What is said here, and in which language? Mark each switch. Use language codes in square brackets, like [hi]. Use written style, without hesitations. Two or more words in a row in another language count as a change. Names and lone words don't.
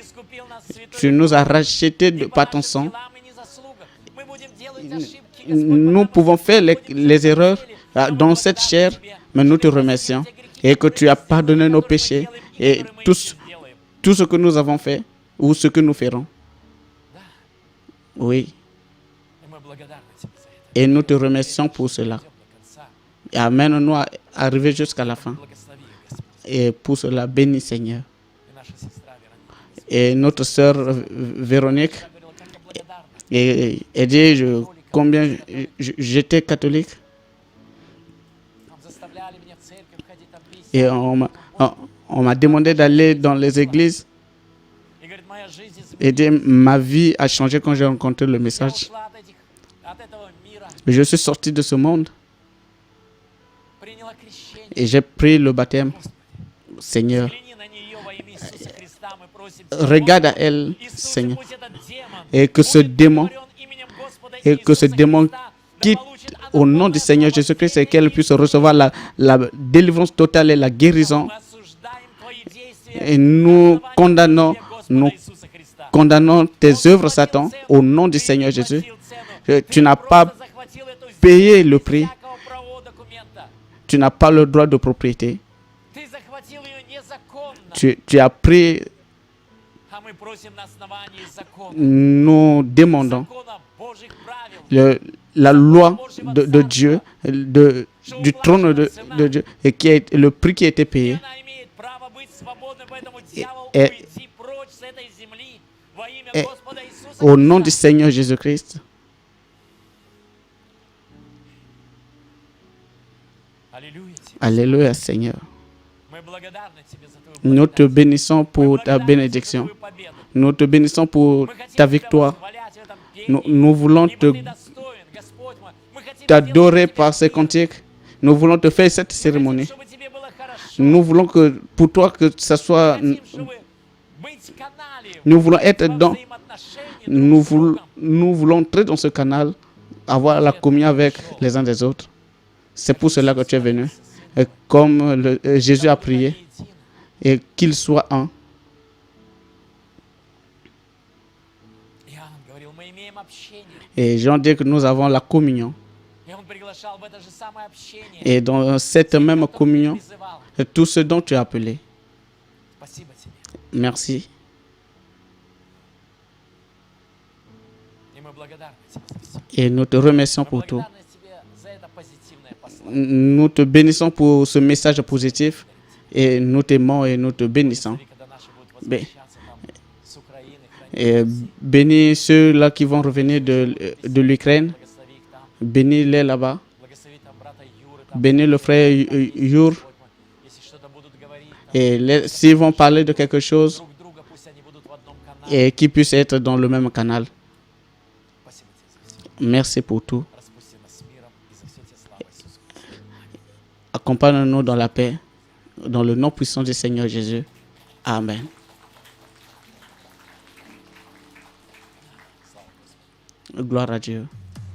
[fr] Tu nous as rachetés par ton sang. nous pouvons faire les erreurs dans cette chair, mais nous te remercions et que tu as pardonné nos péchés et tout ce que nous avons fait ou ce que nous ferons. Oui, [ru] И мы благодарны тебе за это. [fr] et nous te remercions pour cela. [ru] Идем до конца. [fr] Et amène-nous à arriver jusqu'à la fin. [ru] Благослови их, Господь. [fr] Et pour cela, bénis Seigneur. [ru] И наша сестра Вероника, Господь. [fr] Et notre sœur Véronique, [ru] Она говорила, как я благодарна. [fr] et elle dit combien j'étais catholique. [ru] Там заставляли меня в церковь ходить, там пить. [fr] Et on m'a demandé d'aller dans les églises. [ru] И говорит, моя жизнь [fr] Et dit, ma vie a changé quand j'ai rencontré le [ru] Я [fr] message. [ru] ушла от этого мира, [fr] Je suis sorti de ce monde [ru] приняла крещение. [fr] et j'ai pris le baptême. Seigneur, [ru] Взгляни на нее во имя Иисуса Христа. Мы просим [fr] regarde à elle, [ru] Иисусе, [fr] Seigneur, [ru] пусть этот демон [fr] et que ce [ru] будет [fr] démon, [ru] покорен именем Господа [fr] et que ce [ru] Иисуса [fr] démon [ru] Христа, да [fr] quitte [ru] получит [fr] au nom du Seigneur Jésus-Christ et qu'elle puisse recevoir la délivrance totale et la guérison. [ru] Мы осуждаем твои действия [fr] Et nous condamnons, nous [ru] Иисуса Христа. [fr] condamnons tes œuvres, Satan, au nom du Seigneur Jésus. Tu n'as pas [ru] захватил эту [fr] payé [ru] землю [fr] le [ru] без [fr] prix. [ru] всякого правового документа. [fr] Tu n'as pas le droit de propriété. [ru] Ты захватил ее незаконно. [fr] Tu as pris, [ru] А мы просим на основании закона, [fr] nous demandons [ru] закона Божьих правил, [fr] la loi de Dieu, du trône de Dieu, et le prix qui a été payé. [ru] она имеет право быть свободной, поэтому дьявол, [fr] et- [ru] уйди прочь с этой земли во имя [fr] et- [ru] Господа Иисуса [fr] Au nom du [ru] Христа. [fr] Seigneur Jésus-Christ, [ru] Аллилуйя тебе. [fr] Alléluia Seigneur. [ru] Мы благодарны тебе за твою [fr] Nous te [ru] благодать. [fr] bénissons [ru] Мы [fr] pour ta [ru] благодарны тебе за [fr] bénédiction. [ru] твою победу. [fr] Nous te bénissons pour [ru] Мы хотим [fr] ta [ru] тебя [fr] victoire. [ru] восхвалять в этом пении, [fr] Nous voulons [ru] ибо [fr] te [ru] ты достоин, Господь мой. Мы хотим [fr] t'adorer [ru] сделать [fr] par ces [ru] тебе мир. [fr] cantiques. Nous voulons te faire cette [ru] Мы хотим, [fr] cérémonie. [ru] чтобы тебе было хорошо. [fr] Nous voulons que pour toi que ça soit, [ru] Мы хотим, чтобы быть в канале, [fr] nous voulons être [ru] во [fr] dans, [ru] взаимоотношении друг с другом. [fr] nous voulons entrer dans ce canal, avoir la communion avec les uns des autres. C'est pour cela que tu es venu. Et comme Jésus a prié, et qu'il soit un. [ru] Иоанн говорил, мы имеем общение. [fr] Et Jean dit que nous avons la communion. [ru] И он приглашал в это же самое общение. [fr] Et dans cette même [ru] Кто [fr] communion, [ru] призывал. [fr] tout ce dont tu as appelé. [ru] Спасибо тебе. [fr] Merci. [ru] И мы благодарны тебе за все. [fr] Et nous te remercions [ru] Мы [fr] pour tout. [ru] благодарны тебе за это позитивное послание. [fr] Nous te bénissons pour ce message positif. Et nous t'aimons et nous te bénissons. [ru] Смотри, когда наши будут Бе- возвращаться там с Украины, [fr] Et bénis ceux-là qui vont revenir de l'Ukraine. [ru] благослови их там, [fr] Bénis-les là-bas. [ru] благослови там брата Юры, там, [fr] Bénis le frère Yur. [ru] Господь мой. Если что-то будут говорить, там, [fr] Et s'ils vont parler de quelque chose, [ru] друг друга, пусть они будут в одном канале. [fr] et qu'ils puissent être dans le même canal. [ru] Спасибо тебе за все. [fr] Merci pour tout. [ru] Распусти нас с миром и за все тебе слава Иисусу Христу. [fr] Accompagne-nous dans la paix, dans le nom puissant du Seigneur Jésus. Amen. Gloire à Dieu.